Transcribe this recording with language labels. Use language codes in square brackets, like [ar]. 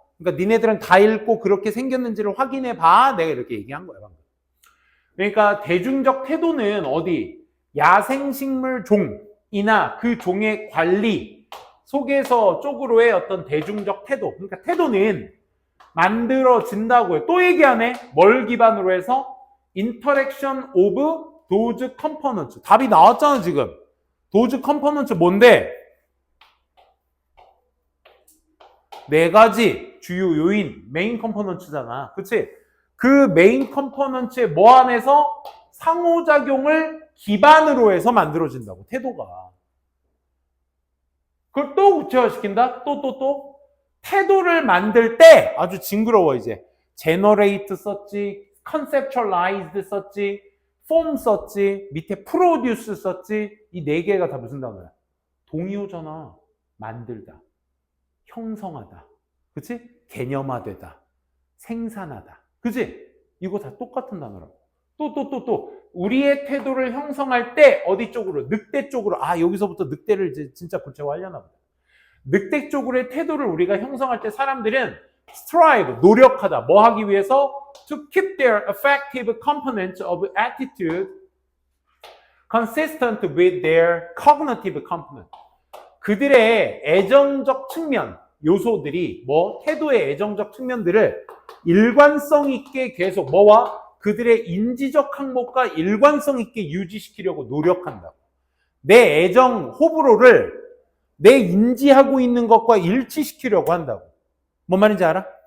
[ko] 그러니까 니네들은 다 읽고 그렇게 생겼는지를 확인해 봐. 내가 이렇게 얘기한 거야, 방금. 그러니까 대중적 태도는 어디? 야생식물 종이나 그 종의 관리 속에서 쪽으로의 어떤 대중적 태도. 그러니까 태도는 만들어진다고요. 또 얘기하네. 뭘 기반으로 해서? [en] Interaction of those components. [ko] 답이 나왔잖아, 지금. [en] those components [ko] 뭔데? 네 가지 주요 요인, 메인 컴포넌트잖아. 그치? 그 메인 컴포넌트의 뭐 안에서 상호작용을 기반으로 해서 만들어진다고, 태도가. 그걸 또 구체화시킨다? 또. 태도를 만들 때 아주 징그러워, 이제. generate 썼지, conceptualized 썼지, form 썼지, 밑에 produce 썼지. 이 네 개가 다 무슨 단어야? 동의어잖아. 만들다. 형성하다. 그치? 개념화되다. 생산하다. 그치? 이거 다 똑같은 단어라고. 또. 우리의 태도를 형성할 때 어디 쪽으로? 늑대 쪽으로. 아, 여기서부터 늑대를 이제 진짜 구체화하려나 보다. 늑대 쪽으로의 태도를 우리가 형성할 때 사람들은 strive, 노력하다. 뭐 하기 위해서? [en] To keep their affective components of attitude consistent with their cognitive component. [ko] 그들의 애정적 측면, 요소들이 태도의 애정적 측면들을 일관성 있게 계속 뭐와? 그들의 인지적 항목과 일관성 있게 유지시키려고 노력한다고. 내 애정 호불호를 내 인지하고 있는 것과 일치시키려고 한다고. 뭔 말인지 알아?